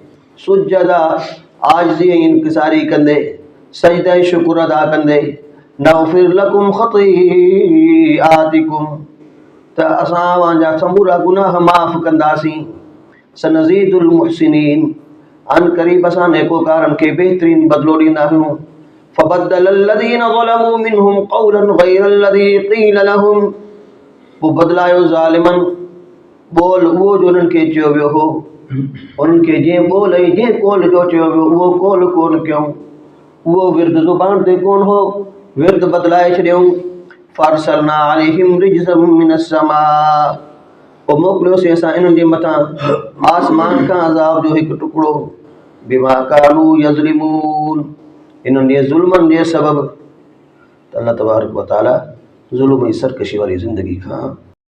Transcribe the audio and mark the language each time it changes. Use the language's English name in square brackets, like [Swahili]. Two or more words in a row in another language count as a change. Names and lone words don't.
[Sindhi] सुज्जदा, आजिज़ी ऐं इंकिसारी कंदे, सजदे शुक्र अदा कंदे, [Arabic] نغفر لكم خطيئاتكم, [Sindhi] त असां तव्हांजा समूरा गुनाह माफ़ कंदासीं। [Arabic] سنزيد المحسنين, [Sindhi] अन क़रीब असां नेकोकारनि खे बहितरीन बदिलो ॾींदा आहियूं। [Arabic] فبدل الذين ظلموا منهم قولا غير الذي قيل لهم, [Sindhi] पोइ बदिलायो ज़ालिमनि ॿोल उहो जो उन्हनि खे चयो वियो हो, उन्हनि खे जीअं ॿोल ऐं जंहिं कौल जो चयो वियो उहो कौल कोन कयूं, उहो विर्द ज़ुबान ते कोन हो, विर्द बदिलाए छॾियऊं। [Arabic] فأرسلنا عليهم رجزا من السماء, [Sindhi] पोइ मोकिलियोसीं असां इन्हनि जे मथां आसमान खां अज़ाब जो हिकु टुकड़ो। [Arabic] بما كانوا يظلمون, [Sindhi] इन्हनि जे ज़ुल्मनि जे सबबु। त अल्लाह तबारक व तआला ज़ुल्म ऐं सरकशी वारी ज़िंदगी खां